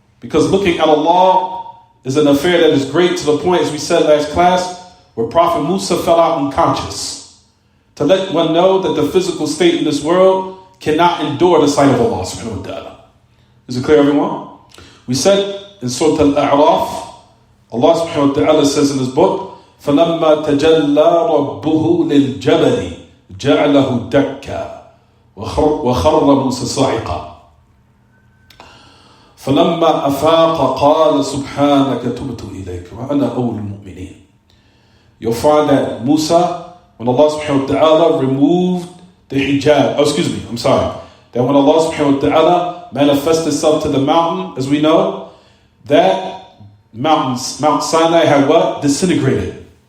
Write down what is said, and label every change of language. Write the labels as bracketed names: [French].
[English] Because looking at Allah is an affair that is great to the point, as we said last class, where Prophet Musa fell out unconscious. To let one know that the physical state in this world cannot endure the sight of Allah subhanahu wa ta'ala. Is it clear, everyone? We said in Surah Al-A'raf, Allah subhanahu wa ta'ala says in His book, [Arabic] فَلَمَّا تَجَلَّى رَبُّهُ لِلْجَبَلِ جَعَلَهُ دَكًّا وَخَرَّ مُوسَى صَاعِقًا فَلَمَّا أَفَاقَ قَالَ سُبْحَانَكَ تُبْتُ إِلَيْكَ وَأَنَا أَوْلُ الْمُؤْمِنِينَ. [English] You'll find that Musa, when Allah subhanahu wa ta'ala removed the hijab, that when Allah subhanahu wa ta'ala manifested Himself to the mountain, as we know, that Mount Sinai had what? Disintegrated.